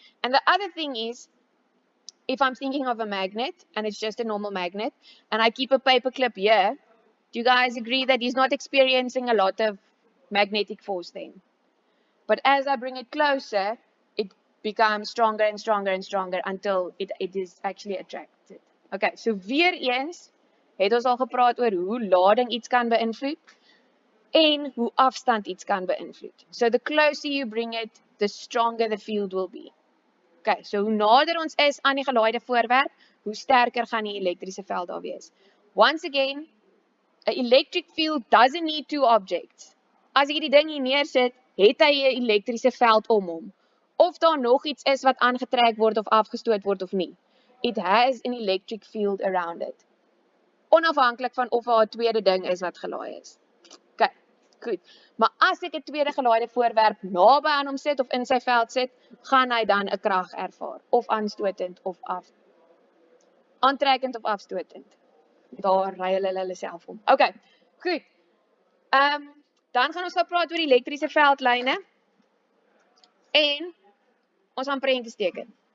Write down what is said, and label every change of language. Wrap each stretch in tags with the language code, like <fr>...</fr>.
<af>And the other thing is, if I'm thinking of a magnet, and it's just a normal magnet, and I keep a paperclip here, do you guys agree that he's not experiencing a lot of magnetic force then? But as I bring it closer, it becomes stronger and stronger and stronger until it is actually attracted. Okay, so weer eens het ons al gepraat oor hoe lading iets kan beïnvloed en hoe afstand iets kan beïnvloed. So the closer you bring it, the stronger the field will be. Okay, so hoe nader ons is aan die gelaaide voorwerp, hoe sterker gaan die elektriese veld daar wees.</af> <en>Once again, an electric field doesn't need two objects.</en> <af>As ek die ding hier neersit, het hy 'n elektriese veld om hom. Of daar nog iets is wat aangetrek word of afgestoot word of nie.</af> <en>It has an electric field around it.</en> <af>Onafhanklik van of daar 'n tweede ding is wat gelaai is. Okay, goed. Maar as ek 'n tweede gelaaide voorwerp naby aan hom sit of in sy veld sit, gaan hy dan 'n krag ervaar, of aanstotend of aantrekkend of afstotend. Daar ry hulle self om. Okay, goed. Dan gaan ons gou praat oor elektriese veldlyne en ons gaan prentjies teken.</af>